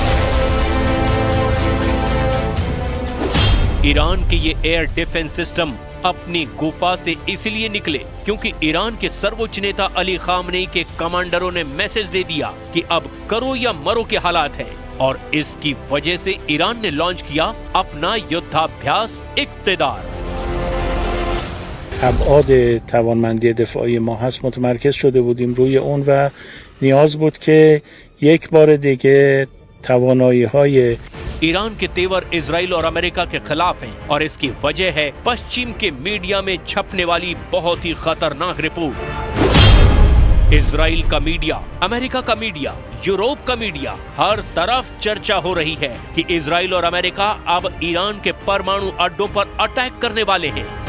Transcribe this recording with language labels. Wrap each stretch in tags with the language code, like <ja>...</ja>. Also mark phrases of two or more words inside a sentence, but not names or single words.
<hi>ईरान के ये</hi> <en>air defense system</en> <hi>अपनी गुफा से इसलिए निकले क्योंकि ईरान के सर्वोच्च नेता अली खामनेई के कमांडरों ने मैसेज दे दिया कि अब करो या मरो के हालात है, और इसकी वजह से ईरान ने लॉन्च किया अपना युद्धाभ्यास इक्तदार.</hi> <fa>ابعاد توانمندی دفاعی ما هست متمرکز شده بودیم روی اون و نیاز بود که یک بار دیگه توانایی‌های</fa> <hi>ईरान के तेवर इजराइल और अमेरिका के खिलाफ हैं और इसकी वजह है पश्चिम के मीडिया में छपने वाली बहुत ही खतरनाक रिपोर्ट. इजराइल का मीडिया, अमेरिका का मीडिया, यूरोप का मीडिया, हर तरफ चर्चा हो रही है कि इजराइल और अमेरिका अब ईरान के परमाणु अड्डों पर अटैक करने वाले हैं.</hi>